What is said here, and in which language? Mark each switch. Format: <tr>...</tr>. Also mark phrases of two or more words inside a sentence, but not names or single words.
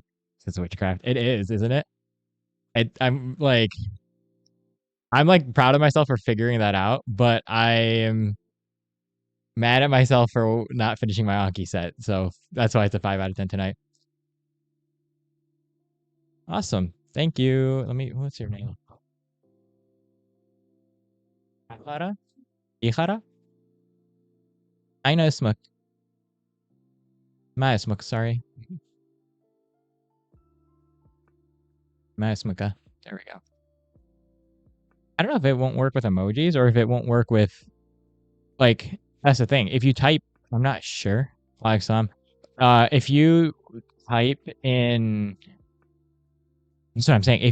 <en>Since witchcraft, it is, isn't it? I'm proud of myself for figuring that out, but I am mad at myself for not finishing my Anki set. So that's why it's a 5 out of 10 tonight. Awesome. Thank you. What's your name? Ihara? Ihara? Aina Ismuk. Ma Ismuk, sorry. Ma Ismuka. There we go. I don't know if it won't work with emojis or if it won't work with, like, that's the thing. If you type, I'm not sure. Like some, if you type in, that's what I'm saying.</en>